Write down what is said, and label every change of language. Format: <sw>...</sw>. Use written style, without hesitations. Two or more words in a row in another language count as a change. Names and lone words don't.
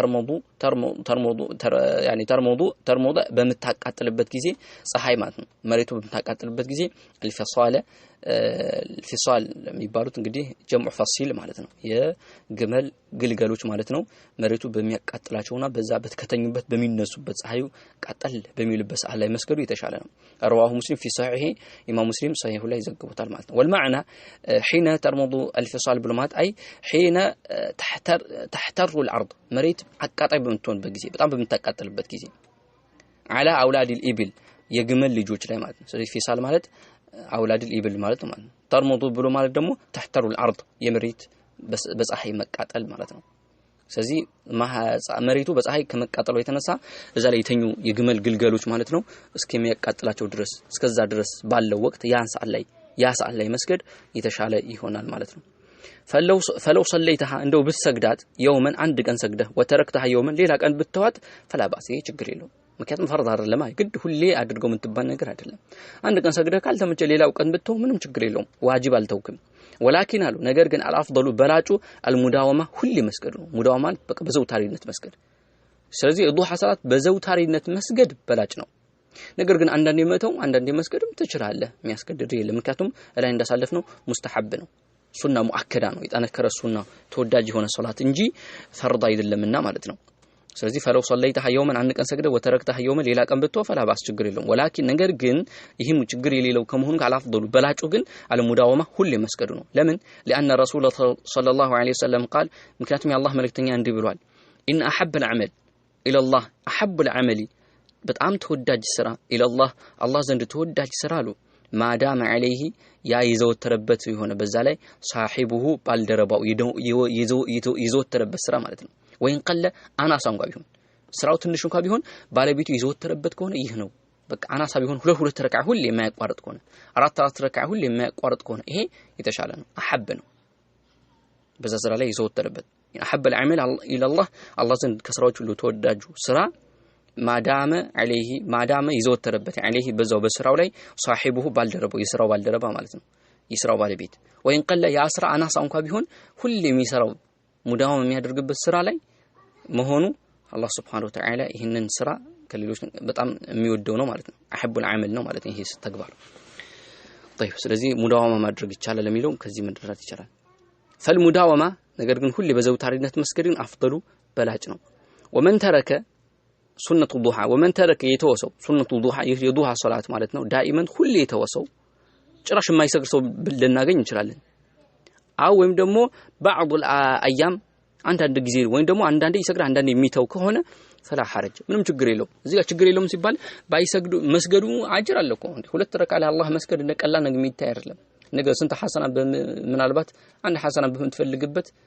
<am>ተርሙዱ በመታቃጠልበት ጊዜ ፀሐይ ማለት ነው መሬቱ በመታቃጠልበት ጊዜ الفصال የሚባሉት እንግዲህ</am> <ar>جمع فصيل</ar> <am>ማለት ነው የግመል ግልገሎች ማለት ነው መሬቱ በሚያቃጥላቸውና በዛ በተከተኙበት በሚነሱበት ፀሐዩ ቃጠል በሚልበት ሰዓት ላይ መስገዱ የተሻለ ነው</am> <ar>رواه مسلم في صحيحه امام مسلم صحيح</ar> <am>ላይ ዘግቦታል ማለት ነው</am> <ar>والمعنى حين ترمض الفصال بالمات اي حين تحتر الارض</ar> <am>መሬት አቃጣይ በመትሆንበት ጊዜ በጣም በመታቃጠልበት ጊዜ</am> <ar>على اولاد الابل</ar> <am>የግመል ልጆች ላይ ማለት ነው ስለዚህ ፊሳል ማለት</am> <ar>أولاد الإبل</ar> <am>ማለት ነው ተርሙዱ ብሎ ማለት ደግሞ</am> <ar>تحتر الارض</ar> <am>የመሬት በፀሐይ መቃጠል ማለት ነው ስለዚህ መሬቱ በፀሐይ ከመቃጠሉ የተነሳ እዛ ላይ የተኙ የግመል ግልገሎች ማለት ነው እስከሚያቃጥላቸው ድረስ እስከዛ ድረስ ባለው ወቅት ያ ሰዓት ላይ መስገድ የተሻለ ይሆናል ማለት ነው</am> <ar>فلو صليتها</ar> <am>እንደው ብትሰግዳት የውመን አንድ ቀን ሰግደህ ወተረክተህ የውመን ሌላ ቀን ብትተዋት</am> <ar>فلا باس</ar> <am>ችግር የለው ምክንያቱም ፈርድ አይደለም ግድ ሁሌ አድርገው የምትባል ነገር አይደለም አንድ ቀን ሰግደህ ካልተመቸ ሌላው ቀን ብትተው ምንም ችግር የለውም ዋጅብ አልተውክም ወላኪን አሉ ነገር ግን አልአፍضሉ በላጩ አልሙዳወማ ሁሌ መስገድ ነው ሙዳወማ በቃ በዘውታሪነት መስገድ ስለዚህ ዱሃ ሰላት በዘውታሪነት መስገድ በላጭ ነው ነገር ግን አንዳንዴ መተው አንዳንዴ መስገድም ትችላለህ የሚያስገድድ የለም ምክንያቱም ላይ እንዳሳለፍነው ሙስተሐብ ነው</am> <ar>سنة مؤكدة</ar> <am>ነው የጠነከረ ሱና ተወዳጅ የሆነ ሶላት እንጂ ፈርድ አይደለምና ማለት ነው ስለዚህ</am> <ar>فلو صليتها يوما</ar> <am>አንድ ቀን ሰግደ</am> <ar>وتركتها يوما</ar> <am>ሌላ ቀን ብትወ</am> <ar>فلا باس</ar> <am>ችግር የለውም ولكن ነገር ግን ይህም ችግር የሌለው ከመሆኑ ጋር አፍضሉ በላጩ ግን አለሙዳወማ ሁሌ መስገዱ ነው ለምን</am> <ar>لأن الرسول صلى الله عليه وسلم قال</ar> <am>ምክንያቱም የአላህ መልእክተኛ እንዲህ ብሏል</am> <ar>إن أحب العمل إلى الله أحب العمل</ar> <am>በጣም ተወዳጅ ስራ</am> <ar>إلى الله</ar> <am>ዘንድ ተወዳጅ ስራ አሉ</am> <ar>ما دام عليه</ar> <am>ያ ይዘወተረበት የሆነ በዛ ላይ صاحبه ባልደረባው ይዘወተረበት ስራ ማለት ነው</am> <ar>وإن قل</ar> <am>አናሳ እንኳን ቢሆን ስራው ትንሽ እንኳን ቢሆን ባለቤቱ ይዘወተረበት ከሆነ ይህ ነው በቃ አናሳ ቢሆን ሁለት ረካዓ ሁሌ የማያቋርጥ ከሆነ አራት ረካዓ ሁሌ የማያቋርጥ ከሆነ ይሄ የተሻለ ነው አሐብ ነው በዛ ስራ ላይ ይዘወተረበት</am> <ar>أحب العمل إلى الله</ar> <am>ዘንድ ከስራዎች ሁሉ ተወዳጁ ስራ ማዳመ ይዘወተረበት عليه በዛው በስራው ላይ صاحبه ባልደረባው የስራው ባልደረባ ማለት ነው የስራው ባለቤት</am> <ar>وإن قل</ar> <am>ያ ስራ አናሳ እንኳን ቢሆን ሁሌ የሚሰራው ሙዳው የሚያደርግበት ስራ ላይ መሆኑ አላህ</am> <ar>سبحانه وتعالى</ar> <am>ይሄንን ስራ ከሌሎች በጣም የሚወደው ነው ማለት ነው</am> <ar>أحب العمل</ar> <am>ነው ማለት ነው ይሄ ተግባር طيب ስለዚህ ሙዳዋማ ማድረግ ይቻላል ለሚለው ከዚህ መድረስ ይቻላል فالمداومه ነገር ግን ሁሌ በዘውታሪነት መስገድን አፍضሉ በላጭ ነው</am> <ar>ومن ترك سنة الضحى ومن ترك يتوسو سنة الضحى</ar> <am>የዱሃ ሶላት ማለት ነው ዳኢመን ሁሌ የተወሰው ጭራሽ የማይሰግድ ሰው ልናገኝ እንችላለን አው ወይም ደግሞ</am> <ar>بعض الايام</ar> <am>አንዳንድ ጊዜ ወይም ደግሞ አንዳንዴ ይሰግድ አንዳንዴ የሚተው ከሆነ</am> <ar>فلا حرج</ar> <am>ምንም ችግር የለውም እዚህ ጋር ችግር የለውም ሲባል ባይሰግዱ መስገዱ አጅር አለ እኮ ሁለት ረካ ለአላህ መስገድ እንደቀላል ነገር የሚታይ አይደለም ነገር ስንት ሐሰና ምናልባት አንድ ሐሰና በምትፈልግበት</am>